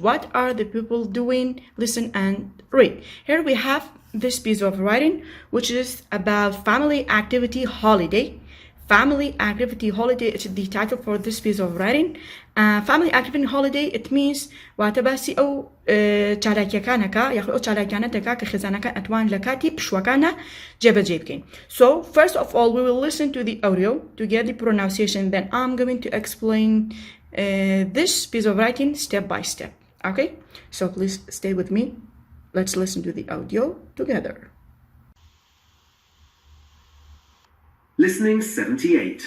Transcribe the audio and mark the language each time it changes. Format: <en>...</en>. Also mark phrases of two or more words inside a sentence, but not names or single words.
<en>What are the people doing? Listen and read. Here we have this piece of writing, which is about family activity holiday. Family activity holiday is the title for this piece of writing. Family activity holiday, it means</en> <ckb>واتباسي أو چالاکیەکانەکە یاخود ئەو چالاکیانەتەکە کە خێزانەکان ئەتوان لە کاتی پشوەکانە جێبەجێ بکەین.</ckb> <en>So first of all, we will listen to the audio to get the pronunciation. Then I'm going to explain this piece of writing step by step. Okay? So please stay with me. Let's listen to the audio together. Listening 78.</en>